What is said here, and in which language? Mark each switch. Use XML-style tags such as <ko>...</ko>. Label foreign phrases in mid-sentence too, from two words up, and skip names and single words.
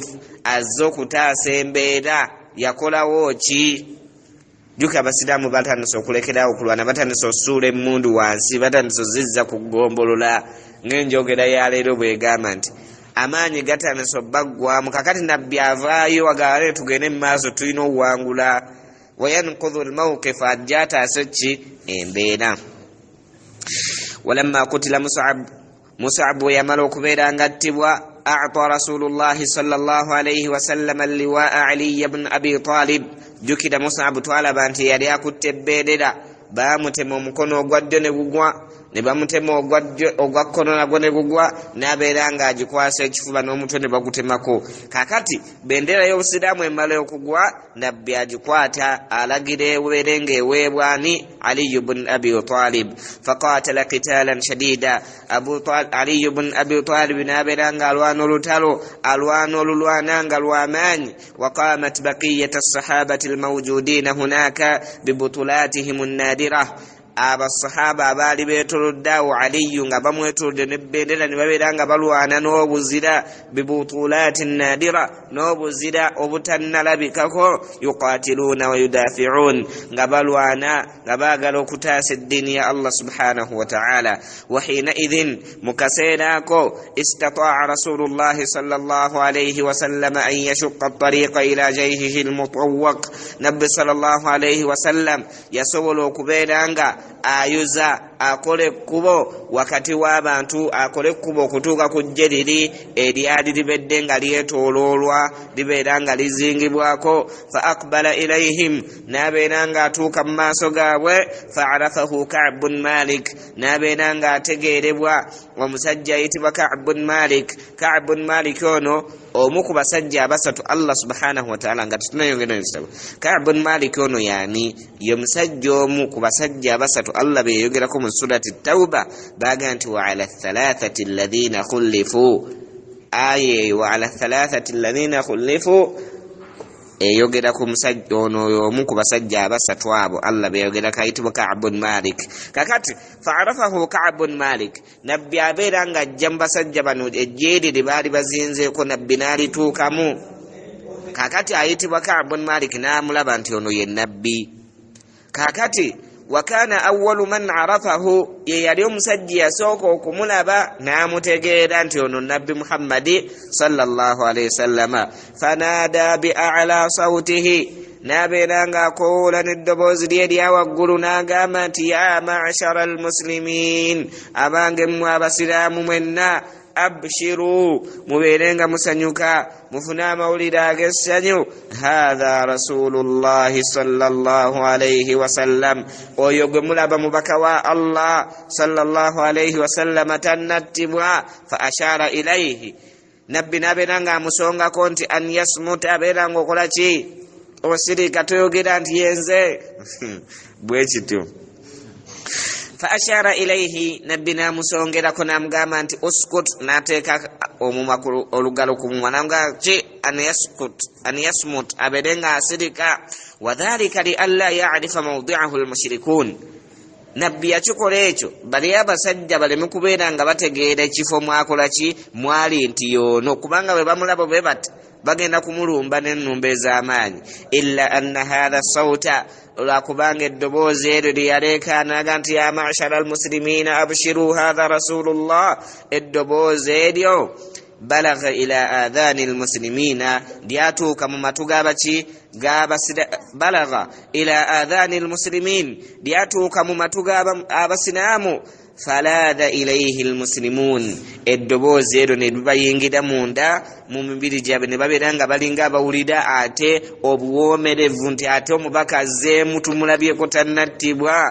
<lg>azze okutaasa embeera yakolawo ki juka abasiraamu batandise okulekerawo okulwana batandise osuula emmundu wansi batandise ozizza ku ggombolola ng'enjogera ya leero bwegamba nti amaanyi gatandise obbaggwamu kakati nabbi avaayo agale tugende mu maaso tulina obuwangula</lg> <ar>وينقذ الموقف</ar> <lg>ajja ataase ki embeera</lg> <ar>ولما قتل مصعب</ar> <lg>bwe yamala okubeera ngattibwa</lg> <ar>أعطى رسول الله صلى الله عليه وسلم اللواء علي بن</ar> <lg>abi talib jukira mus'ab twalaba nti yali akutte ebbeerera baamutema omukono ogwa ddyo ne gugwa ne bamutema ogwa kkono nagwo ne gugwa n'abeera ng'agikwasa ekifuba n'omutwe ne bagutemako kakati bendera y'obusiraamu emala okugwa nabbi agikwata alagira ebeere ng'eweebwani aliyu bun abi talib</lg> <ar>فقاتل قتالا شديدا</ar> <lg>aliyu bun abi talib n'abeera ng'alwana olutalo alwana olulwana nga lw'amaanyi</lg> <ar>وقامت بقية الصحابة الموجودين هناك ببطولاتهم النادرة</ar> <lg>abasahaba abaali beetolodde awo aliyu nga bamwetolodde n'ebbendera ne babeera nga balwana n'obuzira</lg> <ar>ببطولات نادرة</ar> <lg>n'obuzira obutannalabikako</lg> <ar>يقاتلون ويدافعون</ar> <lg>nga balwana nga baagala okutaasa eddiini ya</lg> <ar>الله سبحانه وتعالى وحينئذ</ar> <lg>mu kaseera ako</lg> <ar>استطاع رسول الله صلى الله عليه وسلم أن يشق الطريق إلى جيشه المطوق</ar> <lg>nabbi</lg> <ar>صلى الله عليه وسلم</ar> <lg>yasobola okubeera nga ayuza akole ekkubo wakati w'abantu akole ekkubo okutuuka ku ggye liri eryali libedde nga lyetooloolwa libeera nga lizingibwako</lg> <ar>فأقبل إليهم</ar> <lg>n'abeera ng'atuuka mu maaso gaabwe</lg> <ar>فعرفه</ar> <lg>Ka'b bun Malik n'abeera ng'ategeerebwa omusajja ayitibwa Ka'b bun Malik. Ka'b bun Malik ono omu ku basajja abasatu</lg> <ar>الله سبحانه وتعالى</ar> <lg>nga tutunayongera n'ekitabo. Ka'b bun Malik ono yaani ye musajja omu ku basajja abasatu allah be yayogerako mu surati Tawba baga nti</lg> <ar>وعلى الثلاثة الذين خلفوا</ar> <lg>aye</lg> <ar>وعلى الثلاثة الذين خلفوا</ar> <lg>eyogera ku musajja ono omu ku basajja abasatu abo allah be yayogera kayitibwa Ka'b bun Malik. Kakati fa'arafahu Ka'b bun Malik nabbi abeera nga ajja mu basajja bano ejjeeri lye baali bazinzeeko nabbi n'alituukamu. Kakati ayitibwa Ka'b bun Malik n'amulaba nti ono ye nabbi. Kakati</lg> <ar>وكان أول من عرفه</ar> <lg>ye yali omusajja yasooka okumulaba n'amutegeera nti ono nabbi muhammadi</lg> <ar>صلى الله عليه وسلم فنادى بأعلى صوته</ar> <lg>n'abeera ng'akoowoola n'eddoboozi lye erya waggulu n'agamba nti</lg> <ar>يا معشر المسلمين</ar> <lg>abange mmwe abasiraamu mwenna abshiru mubeerenga musanyuka mufune amawulire ag'essanyu</lg> <ar>هذا رسول الله صلى الله عليه وسلم</ar> <lg>oyo gwe mulaba mubaka wa allah</lg> <ar>صلى الله عليه وسلم</ar> <lg>tannattibwa</lg> <ar>فأشار إليه</ar> <lg>nabbi n'abeera ng'amusongako nti</lg> <ar>أن يصمت</ar> <lg>abeera ng'okola ki osirika toyogera nti yenze bwe kityo</lg> <ar>فأشار إليه</ar> <lg>nabbi namusongerako namugamba nti uskut nateeka omumwa olugalo ku mumwa namugamba ki</lg> <ar>أن يصمت</ar> <lg>abeere nga asirika</lg> <ar>وذلك لئلا يعرف موضعه المشركون</ar> <lg>nabbi yakikola ekyo bali abasajja baleme kubeera nga bategeera ekifo mwakola ki mwali nti yoono kubanga bwe bamulaba bwe bati bagenda kumulumba n'ennumba ez'amaanyi.</lg> <ar>إلا أن هذا صوت</ar> <lg>olwakubanga eddoboozi eryo lyeyaleekaanaga nti</lg> <ar>يا معشر المسلمين أبشروا هذا rasulullah,</ar> <lg>eddoboozi eryo</lg> <ar>بلغ إلى آذان المسلمين</ar> <lg>lyatuuka mu matu g'abaki</lg> <ar>بلغ إلى آذان المسلمين</ar> <lg>lyatuuka mu matu g'abasiraamu</lg> <ar>فلاذ إليه المسلمون,</ar> <lg>eddoboozi eryo ne libayingira munda mu mibiri gyabwe ne babeera nga balinga abawulira ate obuwoomerevu nti ate omubaka azzeemu tumulabyeko tannattibwa.</lg>